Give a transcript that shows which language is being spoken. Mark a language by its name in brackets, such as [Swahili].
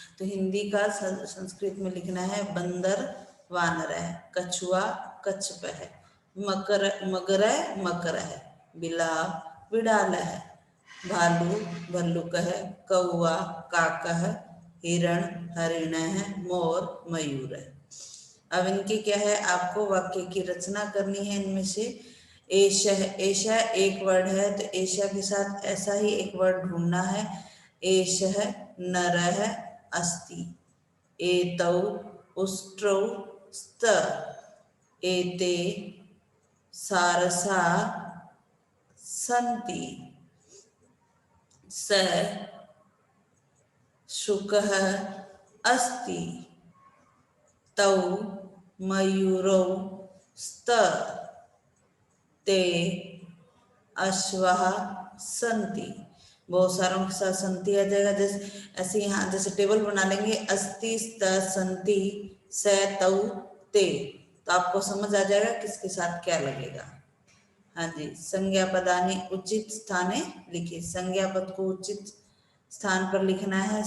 [Hindi] तो हिंदी का संस्कृत में लिखना है बंदर वानर है, कछुआ कच्छप है, मकर मगर है, मकर है, बिलाव बिड़ाल है, भालू भल्लुक है, कौआ काक है, हिरण हरिण है, मोर मयूर है। अब इनकी क्या है, आपको वाक्य की रचना करनी है। इनमें से एशा है, एशा एक वर्ड है तो एशा के साथ ऐसा ही एक वर्ड ढूंढना है। [Sanskrit] एशः नरः अस्ति, एतौ उष्ट्रौ स्त, एते सारसा सन्ति, स शुकः अस्ति, तौ मयूरौ स्त, ते अश्वः सन्ति। [Hindi] बहुत सारों के साथ संति आ जाएगा। जैसे ऐसे यहाँ जैसे टेबल बना लेंगे, अस्ति स्त संति स तौ ते, तो आपको समझ आ जाएगा किसके साथ क्या लगेगा। [Sanskrit] हाँ जी, संज्ञा पदानी उचित स्थाने लिखिए। [Hindi] संज्ञा पद को उचित स्थान पर लिखना है।